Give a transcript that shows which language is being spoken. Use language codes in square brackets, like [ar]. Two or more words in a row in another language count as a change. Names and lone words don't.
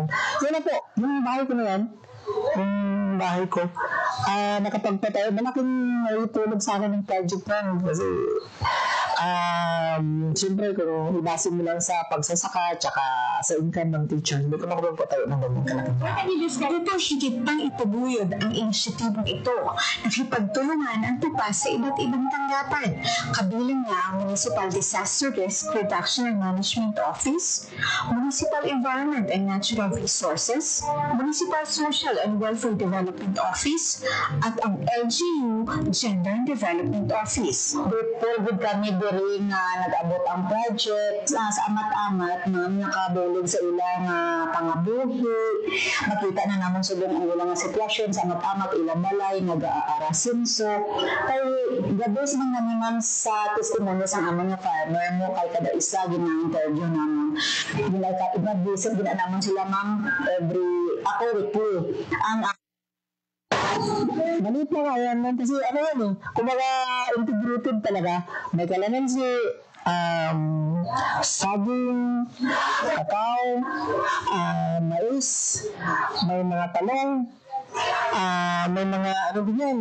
[tl] Yun na po, yung bahay ko na yan, nakapagpatayo, malaking naitulong sa akin ng project namin kasi Siyempre, kung ibasin mo lang sa pagsasaka tsaka sa income ng teacher, hindi ko nakuha po tayo ng ganyan kalaki. Ito higit pang itaguyod ang inisyatibong ito. Nakipagtulungan ang tupa sa iba't ibang tanggapan. Kabilang nga ang Municipal Disaster Risk Reduction and Management Office, Municipal Environment and Natural Resources, Municipal Social and Welfare Development Office, at ang LGU Gender and Development Office. [hil] Pulgod kami diri nga nag-abot ang project sa amat-amat nga nakabulog sa ilang pangabuhi. Makita na naman sa doon ang ilang sitwasyon sa amat-amat ilang balay nag-aarasinso. Kay gabos man naman sa testimonyo sa among nga farmer mo kay kada isa gina-interview naman. Gina-visit gina naman sila ma'am weekly. Ang Malit na nga yan, man. [tl] Kasi ano yan eh, kumbaga integrated talaga. May kalamansi, saging, kakao, mais, may mga talong, may mga ano din yan.